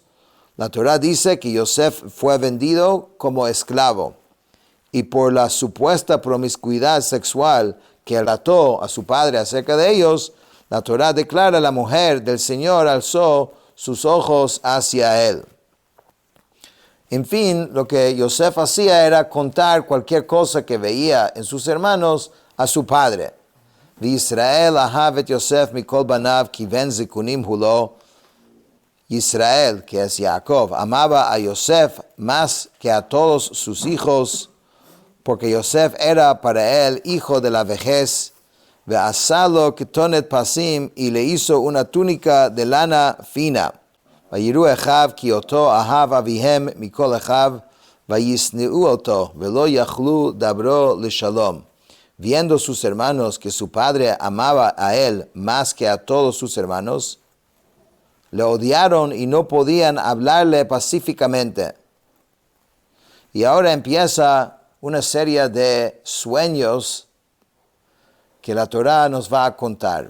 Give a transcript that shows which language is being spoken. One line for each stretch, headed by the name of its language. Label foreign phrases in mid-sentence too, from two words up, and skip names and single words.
Spanish: La Torá dice que Yosef fue vendido como esclavo, y por la supuesta promiscuidad sexual que relató a su padre acerca de ellos, la Torá declara: la mujer del Señor alzó sus ojos hacia él. En fin, lo que Yosef hacía era contar cualquier cosa que veía en sus hermanos a su padre.
Hebrew: ישראל אהב את יוסף מכל בניו כי בן זקנים הוא לו.
Spanish: Israel, que es Jacob, amaba a Yosef más que a todos sus hijos, porque Yosef era para él hijo de la vejez.
Hebrew: ועשה לו כתנת פסים,
Spanish: y le hizo una túnica de lana fina.
Hebrew: ויראו אחיו כי אתו אהב אביהם מכל אחיו, וישנאו אתו, ולא יכלו דברו לשלום.
Spanish: Viendo sus hermanos que su padre amaba a él más que a todos sus hermanos, le odiaron y no podían hablarle pacíficamente. Y ahora empieza una serie de sueños que la Torá nos va a contar.